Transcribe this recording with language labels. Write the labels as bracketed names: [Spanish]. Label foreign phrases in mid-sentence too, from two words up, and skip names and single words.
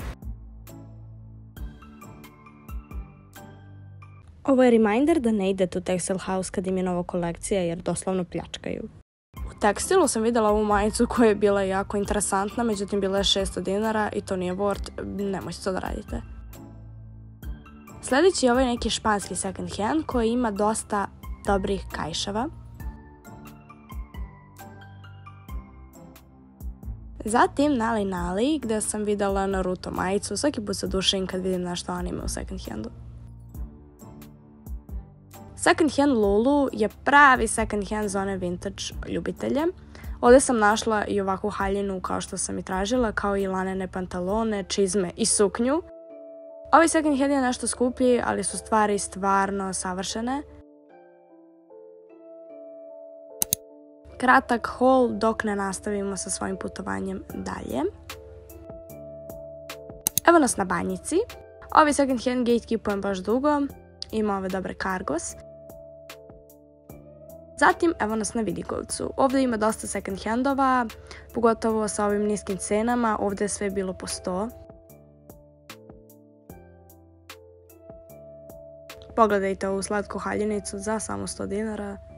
[Serbian] Ovo je reminder da ne idete u Textile House kad im je nova kolekcija jer doslovno pljačkaju. U tekstilu sam vidjela ovu majicu koja je bila jako interesantna, međutim bila je 600 dinara i to nije worth, nemojte to da radite. Sljedeći je ovaj neki španski [English] second hand [Serbian] koji ima dosta dobrih kaiševa. Zatim Nali Nali gdje sam vidjela Naruto majicu, svaki put se dušim kad vidim nešto anime u [English] second handu. Second hand [Serbian] Lulu je pravi second hand za one vintage ljubitelje. Ovdje sam našla i ovakvu haljinu kao što sam i tražila, kao i lanene pantalone, čizme i suknju. Ovaj [English] second hand [Serbian] je nešto skuplji, ali su stvari stvarno savršene. Kratak haul dok ne nastavimo sa svojim putovanjem dalje. Evo nas na Banjici. Ovaj [English] second hand [Serbian] gatekeepujem baš dugo. Ima ove dobre Cargos. Zatim evo nas na Vidikovcu. Ovdje ima dosta [English] second handova, [Serbian] pogotovo sa ovim niskim cenama. Ovdje je sve bilo po 100. Pogledajte ovu slatku haljinicu za samo 100 dinara.